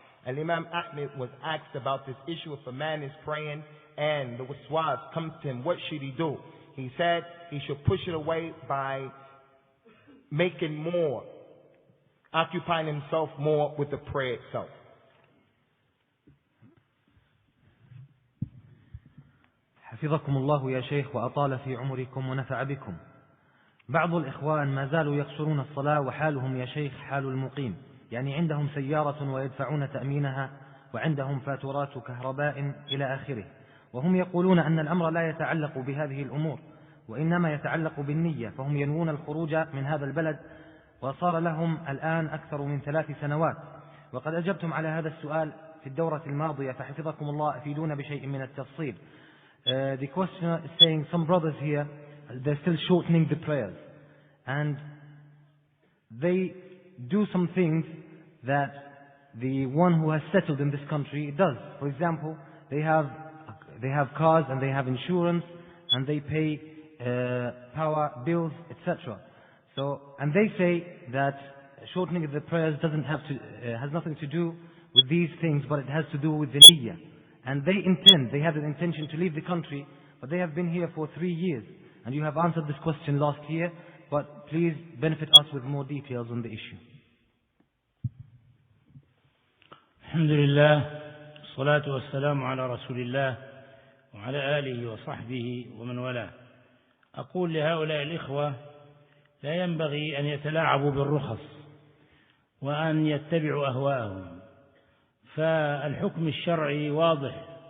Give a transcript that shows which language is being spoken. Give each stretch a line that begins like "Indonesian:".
English: And Imam Ahmed was asked about this issue: if a man is praying and the waswas comes to him, what should he do? He said he should push it away by making more, occupying himself more with the prayer itself.
Arabic: حفظكم الله يا شيخ وأطال في عمركم ونفع بكم. بعض الإخوان ما زالوا يقصرون الصلاة، وحالهم يا شيخ حال المقيم، يعني عندهم سيارة ويدفعون تأمينها، وعندهم فاتورات كهرباء إلى آخره، وهم يقولون أن الأمر لا يتعلق بهذه الأمور، وإنما يتعلق بالنية، فهم ينوون الخروج من هذا البلد، وصار لهم الآن أكثر من 3 سنوات. وقد أجبتم على هذا السؤال في الدورة الماضية، فحفظكم الله أفيدونا بشيء من التفصيل.
English: The questioner is saying some brothers here, they're still shortening the prayers, and they do some things that the one who has settled in this country does. For example, they have cars and they have insurance and they pay power bills, etc. And they say that shortening of the prayers has nothing to do with these things, but it has to do with the niyyah. And they have an intention to leave the country, but they have been here for 3 years. And you have answered this question last year, but please benefit us with more details on the issue.
Arabic: الحمد لله والصلاة والسلام على رسول الله وعلى آله وصحبه ومن والاه. أقول لهؤلاء الإخوة لا ينبغي أن يتلاعبوا بالرخص وأن يتبعوا أهواءهم، فالحكم الشرعي واضح.